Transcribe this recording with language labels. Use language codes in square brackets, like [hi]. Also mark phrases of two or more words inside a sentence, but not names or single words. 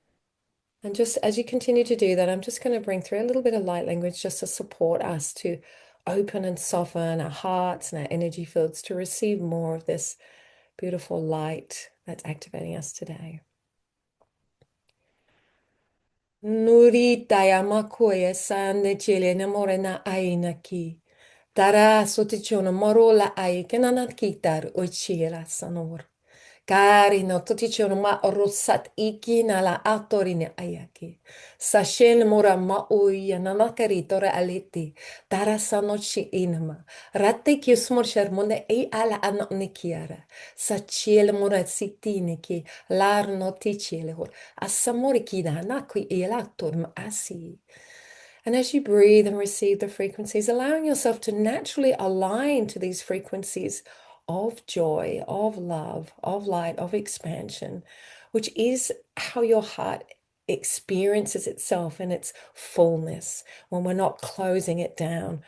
[en] And just as you continue to do that, I'm just going to bring through a little bit of light language just to support us to open and soften our hearts and our energy fields to receive more of this beautiful light that's activating us today. Nuri tayama koe sande chile namore na aina ki. Tara sotichono morola ai kenana kitar o chila sanor. Cari no tutti c'erano ma rossat iki nala atorine ayaki. Sashen mora ma uya nana caritore aleti. Tara sanochi inama. Ratte ki smor sharmone e ala anonikiara. Sachiel mora sitine ki lar notichiele hor. Asamori ki da nakui elator ma asi. And as you breathe and receive the frequencies, allowing yourself to naturally align to these frequencies of joy, of love, of light, of expansion, which is how your heart experiences itself in its fullness when we're not closing it down.